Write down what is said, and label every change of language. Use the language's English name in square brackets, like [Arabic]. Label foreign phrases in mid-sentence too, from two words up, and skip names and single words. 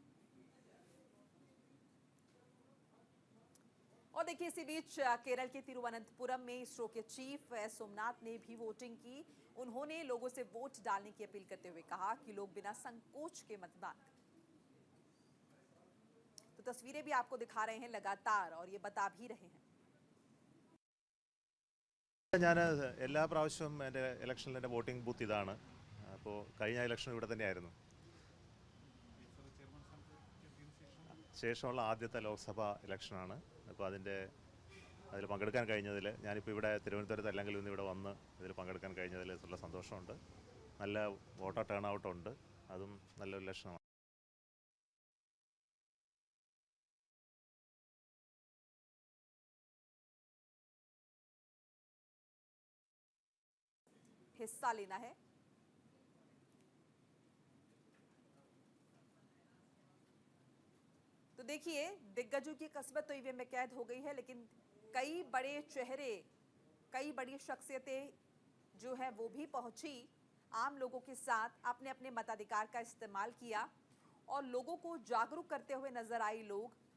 [Hindi] और देखिए, इसी बीच केरल के तिरुवनंतपुरम में इसरो के चीफ एस सोमनाथ ने भी वोटिंग की। उन्होंने लोगों से वोट डालने की अपील करते हुए कहा कि लोग बिना संकोच के मतदान करें। तो तस्वीरें भी आपको दिखा रहे हैं लगातार और ये बता भी रहे हैं। [Malayalam] ഞാൻ എല്ലാ പ്രാവശ്യവും എൻ്റെ ഇലക്ഷനിൽ എൻ്റെ വോട്ടിംഗ് ബൂത്ത് ഇതാണ്. അപ്പോൾ കഴിഞ്ഞ ഇലക്ഷൻ ഇവിടെ തന്നെയായിരുന്നു. ശേഷമുള്ള ആദ്യത്തെ ലോക്സഭാ ഇലക്ഷനാണ്. അപ്പോൾ അതിൽ പങ്കെടുക്കാൻ കഴിഞ്ഞതിൽ, ഞാനിപ്പോൾ ഇവിടെ തിരുവനന്തപുരത്ത് അല്ലെങ്കിൽ ഇന്ന് ഇവിടെ വന്ന് ഇതിൽ പങ്കെടുക്കാൻ കഴിഞ്ഞതിൽ ഉള്ള സന്തോഷമുണ്ട്. നല്ല [English] voter turn [Malayalam] ഔട്ടുണ്ട്. അതും നല്ലൊരു ലക്ഷണമാണ്. [Hindi] हिस्सा लेना है। तो देखिए, दिग्गजों की किस्मत तो ईवीएम में कैद हो गई है, लेकिन कई बड़े चेहरे, कई बड़ी शख्सियतें जो है वो भी पहुंची आम लोगों के साथ, अपने अपने मताधिकार का इस्तेमाल किया और लोगों को जागरूक करते हुए नजर आई लोग।